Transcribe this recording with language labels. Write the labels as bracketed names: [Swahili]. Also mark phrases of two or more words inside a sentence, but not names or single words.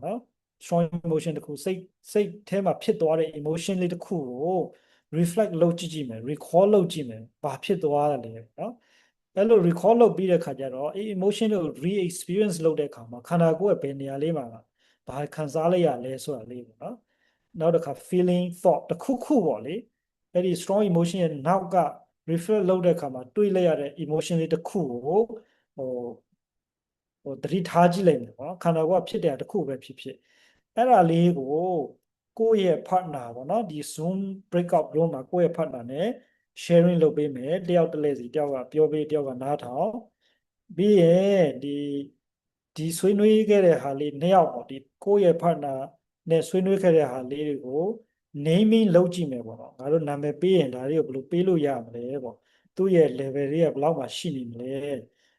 [Burmese] နော် [English] strong emotion [Burmese] တစ်ခုစိတ်ထဲမှာဖြစ်သွားတဲ့ emotion လေးတစ်ခုကို reflect လုပ်ကြည့်မယ် recall လုပ်ကြည့်မယ်ဘာဖြစ်သွားတာလဲနော်အဲ့လို recall လုပ်ပြီးတဲ့ခါကျတော့အဲ့ emotion ကို re-experience လုပ်တဲ့အခါမှာခန္ဓာကိုယ်ရဲ့ဘယ်နေရာလေးမှာဘာခံစားလိုက်ရလဲဆိုတာလေးပေါ့နော်နောက်တစ်ခါ [English] feeling thought [Burmese] တစ်ခုခုပေါ့လေအဲ့ဒီ [English] strong emotion [Burmese] ရဲ့နောက်က reflect လုပ်တဲ့အခါမှာတွေးလိုက်ရတဲ့ emotion လေးတစ်ခုကို သတိထားကြည့်လိုက်မယ်ပေါ့ခန္ဓာကိုယ်ကဖြစ်တဲ့တစ်ခုပဲဖြစ်အဲ့ဒါလေးကိုကိုယ့်ရဲ့ partner ပေါ့နော်ဒီ [English] Zoom breakout room [Burmese] မှာကိုယ့်ရဲ့ partner နဲ့ sharing လုပ်ပေးမယ်တယောက်တစ်လဲစီတယောက်ကပြောပေးတယောက်ကနားထောင်ပြီးရင်ဒီဆွေးနွေးခဲ့တဲ့ဟာလေး2ယောက်ပေါ့ဒီကိုယ့်ရဲ့ partner နဲ့ဆွေးနွေးခဲ့တဲ့ဟာလေးတွေကို naming လုပ်ကြည့်မယ်ပေါ့နော်ငါတို့နာမည်ပေးရင်ဒါတွေကိုဘယ်လိုပေးလို့ရမလဲပေါ့သူ့ရဲ့ level တွေကဘယ်လောက်မှရှိနေမလဲ